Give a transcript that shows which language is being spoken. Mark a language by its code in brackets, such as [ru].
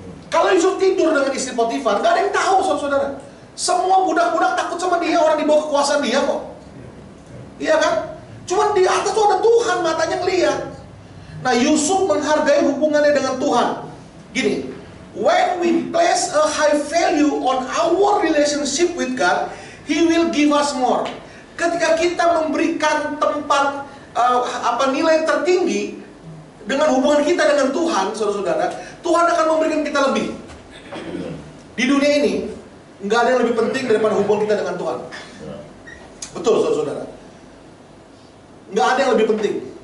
[id] Kalau Yusuf tidur dengan istri Potifar, gak ada yang tahu, saudara-saudara. Semua budak-budak takut sama dia, orang di bawah kekuasaan dia kok. Iya kan? Cuman di atas tuh ada Tuhan, matanya ngeliat. Nah, Yusuf menghargai hubungannya dengan Tuhan. [en] Gini, when we place a high value on our relationship with God, He will give us more. [id] Ketika kita memberikan tempat nilai tertinggi dengan hubungan kita dengan Tuhan, saudara-saudara, Tuhan akan memberikan kita lebih. Di dunia ini nggak ada yang lebih penting daripada hubungan kita dengan Tuhan. Betul, saudara-saudara. Nggak ada yang lebih penting.